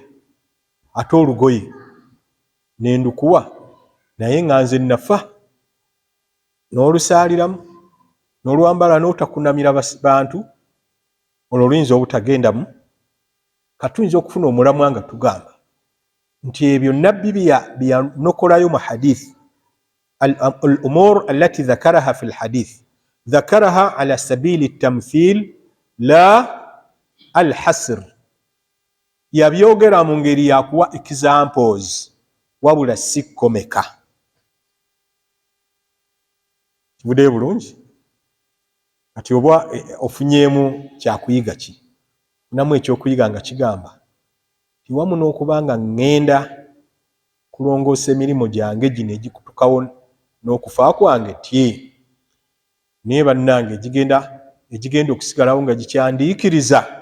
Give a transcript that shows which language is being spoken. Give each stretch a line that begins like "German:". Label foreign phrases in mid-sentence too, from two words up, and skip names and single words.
Ganda: Ate olugoye nendukuwa naye nga nze nafa, n'olusaaliramu n'olwambala n'otakunamira bantu, olwo luyinza obutagendamu. Katuyinza okufuna omulamwa nga tugamba nti ebyo nabbi byanokolayo mu hadithi
Arabic: الأمور التي ذكرها في الحديث ذكرها على سبيل التمثيل لا الحصر.
Ganda: yabyogera mu ngeri yakuwa examples wabula si komeka. Kivuddeyo bulungi? Kati oba ofunyeemu kyakuyiga ki? Namu ekyokuyiga nga kigamba tiwamu n'okuba nga ŋŋenda kulongoosa emirimu gyange gino egikutukawo n'okufa kwange tye naye bannange egigenda okusigalawo nga gikyandiikiriza